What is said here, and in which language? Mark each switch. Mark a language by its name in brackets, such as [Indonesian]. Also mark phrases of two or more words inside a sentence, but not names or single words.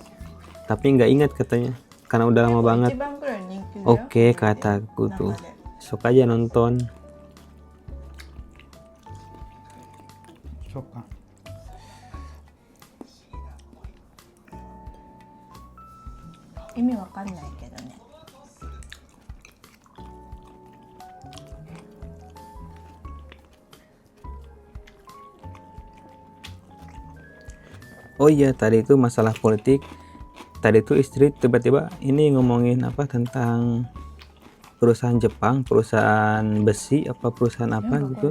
[Indonesian] Tapi nggak ingat katanya. Karena udah lama banget. Oke, kataku tuh. Sok aja nonton. Sok. [Japanese] Ini わかんないけどね。 [Indonesian] Oh iya, tadi itu masalah politik. Tadi itu istri tiba-tiba ini ngomongin apa tentang perusahaan Jepang, perusahaan besi apa perusahaan apa gitu.